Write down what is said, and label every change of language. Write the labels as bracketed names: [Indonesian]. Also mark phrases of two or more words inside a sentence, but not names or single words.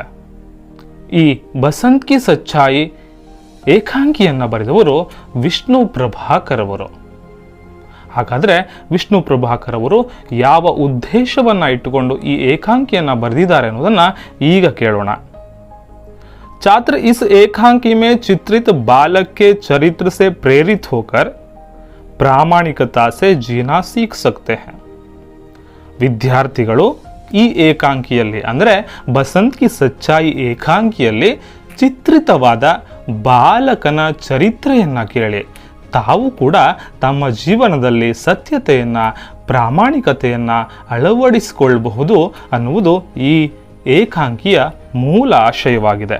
[Kannada] ಈ ಬಸಂತ್ ಕಿ ಸಚ್ಚಾಯಿ ಏಕಾಂಕಿಯನ್ನು ಬರೆದವರು ವಿಷ್ಣು ಪ್ರಭಾಕರ್ ಅವರು. ಹಾಗಾದರೆ ವಿಷ್ಣು ಪ್ರಭಾಕರ್ ಅವರು ಯಾವ ಉದ್ದೇಶವನ್ನು ಇಟ್ಟುಕೊಂಡು ಈ ಏಕಾಂಕಿಯನ್ನು ಬರೆದಿದ್ದಾರೆ ಅನ್ನೋದನ್ನು ಈಗ ಕೇಳೋಣ. [Hindi] छात्र इस एकांकी में चित्रित बालक के चरित्र से प्रेरित होकर प्रामाणिकता से जीना सीख सकते हैं. [Kannada] ವಿದ್ಯಾರ್ಥಿಗಳು ಈ ಏಕಾಂಕಿಯಲ್ಲಿ ಅಂದರೆ ಬಸಂತ್ ಕಿ ಸಚ್ಚಾಯಿ ಏಕಾಂಕಿಯಲ್ಲಿ ಚಿತ್ರಿತವಾದ ಬಾಲಕನ ಚರಿತ್ರೆಯನ್ನು ಕೇಳಿ ತಾವು ಕೂಡ ತಮ್ಮ ಜೀವನದಲ್ಲಿ ಸತ್ಯತೆಯನ್ನು, ಪ್ರಾಮಾಣಿಕತೆಯನ್ನು ಅಳವಡಿಸಿಕೊಳ್ಳಬಹುದು ಅನ್ನುವುದು ಈ ಏಕಾಂಕಿಯ ಮೂಲ ಆಶಯವಾಗಿದೆ.